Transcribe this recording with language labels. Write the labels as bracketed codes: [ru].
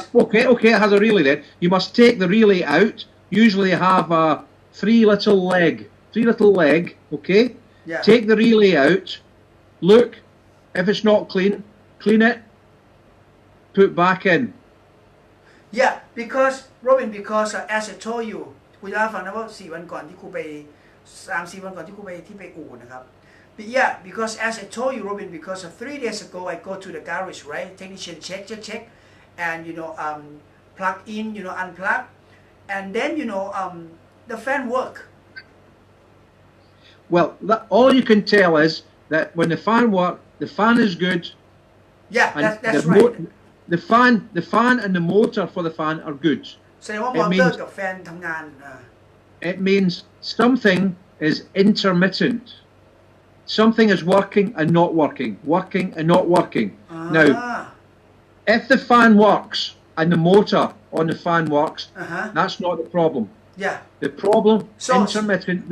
[en] okay it has a relay then. You must take the relay out. Usually you have a three little leg, okay? Take the relay out, look, if it's not clean it, put back in. Yeah, because Robin, as I told you [th] คุณจะฟังนะว่า4 วันก่อนที่ครูไป3-4 วันก่อนที่ครูไปอู่นะครับ [en] But yeah, because as I told you Robin, because 3 days ago I go to the garage, right? Technician check and plug in, unplug and then the fan work. Well, all you can tell is that when the fan works, the fan is good. Yeah, that's right. The fan and the motor for the fan are good. [th] แสดงว่ามอเตอร์กับแฟนทำงาน [en] It means something is intermittent. Something is working and not working. Working and not working. Now, if the fan works and the motor on the fan works, that's not the problem. Yeah. The problem intermittent.